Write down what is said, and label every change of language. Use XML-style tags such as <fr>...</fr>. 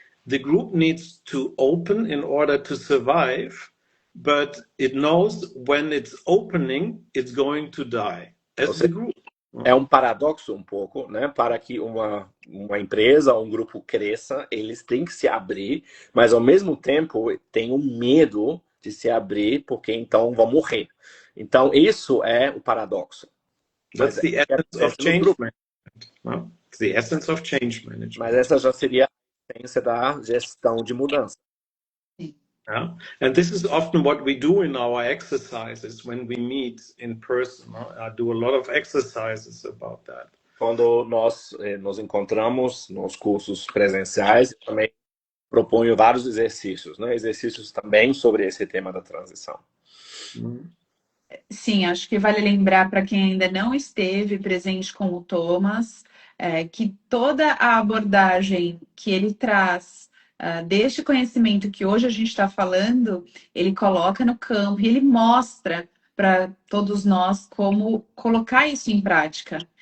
<en>The group needs to open in order to survive, but it knows when it's opening, it's going to die as the group.</en> <pt>É um paradoxo um pouco, né? Para que uma empresa ou um grupo cresça, eles têm que se abrir, mas ao mesmo tempo tem um medo de se abrir, porque então vão morrer. Então isso é o paradoxo.</pt> <en>That's the essence of change management. It's the essence of change management.</en> <pt>Mas essa já seria a essência da gestão de mudança.</pt> <en>Yeah. And this is often what we do in our exercises when we meet in person. I do a lot of exercises about that.</en> <pt>quando nós nos encontramos nos cursos presenciais, eu também proponho vários exercícios, né? Exercícios também sobre esse tema da transição. Sim, acho que vale lembrar para quem ainda não esteve presente com o Thomas, que toda a abordagem que ele traz deste conhecimento que hoje a gente está falando, ele coloca no campo e ele mostra para todos nós como colocar isso em prática.</pt>